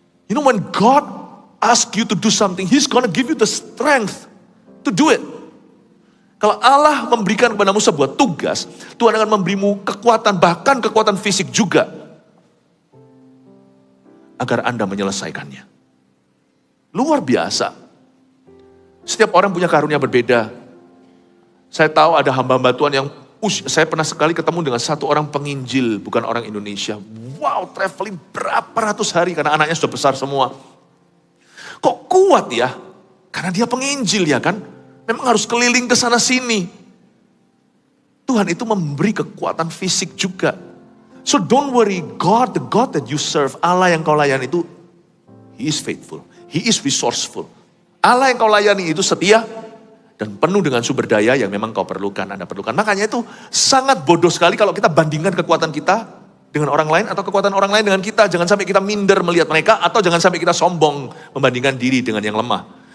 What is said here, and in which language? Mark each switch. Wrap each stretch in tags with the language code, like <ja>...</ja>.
<en>You know when God asks you to do something, He's gonna give you the strength to do it.</en> <id>Kalau Allah memberikan kepadamu sebuah tugas, Tuhan akan memberimu kekuatan, bahkan kekuatan fisik juga. Agar Anda menyelesaikannya. Luar biasa. Setiap orang punya karunia berbeda. Saya tahu ada hamba-hamba Tuhan yang, saya pernah sekali ketemu dengan satu orang penginjil, bukan orang Indonesia. Wow, traveling berapa ratus hari karena anaknya sudah besar semua. Kok kuat ya? Karena dia penginjil ya kan? Memang harus keliling ke sana sini. Tuhan itu memberi kekuatan fisik juga.</id> <en>So don't worry, God, the God that you serve,</en> <id>Allah yang kau layani itu,</id> <en>He is faithful, He is resourceful.</en> <id>Allah yang kau layani itu setia dan penuh dengan sumber daya yang memang kau perlukan, Anda perlukan. Makanya itu sangat bodoh sekali kalau kita bandingkan kekuatan kita dengan orang lain atau kekuatan orang lain dengan kita. Jangan sampai kita minder melihat mereka atau jangan sampai kita sombong membandingkan diri dengan yang lemah.</id>